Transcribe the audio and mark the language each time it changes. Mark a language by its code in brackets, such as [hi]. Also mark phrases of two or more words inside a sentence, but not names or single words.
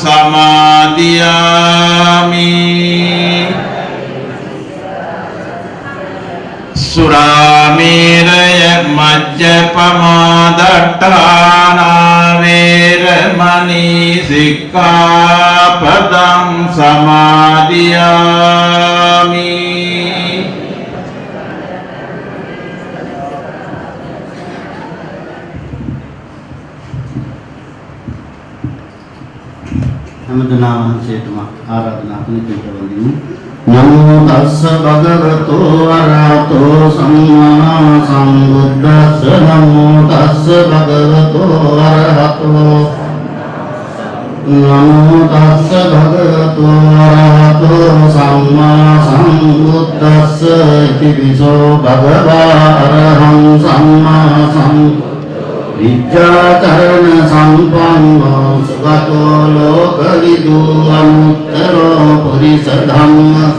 [pi] samadhiyami Suramēraya majjapamādaṭṭhāna veramani sikkhapadam samadhiyami [si] හැමදෙනාම වහන්සේටම ආරාධනා කරන පිටවලින් [pi] නමෝ තස්ස භගවතෝ අරහතෝ සම්මා සම්බුද්දස්ස නමෝ තස්ස භගවතෝ අරහතෝ නමෝ තස්ස භගවතෝ අරහතෝ සම්මා සම්බුද්දස්ස ඉතිවිසෝ භගවා අරහං සම්මා සම්බුද්දස්ස විද්‍යාචරණ සම්පන්නෝ සුගතෝ ලෝකවිදු අනුත්තරෝ පුරිස ධම්ම